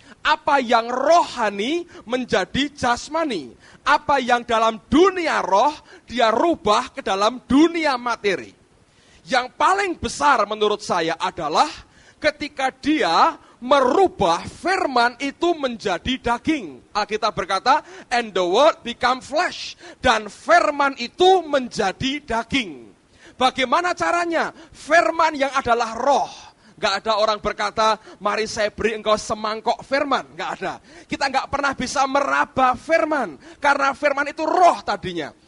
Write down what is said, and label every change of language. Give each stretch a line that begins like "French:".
Indonesian: Apa yang rohani menjadi jasmani. Apa yang dalam dunia roh dia rubah ke dalam dunia materi. Yang paling besar menurut saya adalah ketika dia merubah firman itu menjadi daging. Alkitab berkata,
English: and the word become flesh.
Indonesian: Dan firman itu menjadi daging. Bagaimana caranya? Firman yang adalah roh. Gak ada orang berkata, mari saya beri engkau semangkok firman. Gak ada. Kita gak pernah bisa meraba firman. Karena firman itu roh tadinya.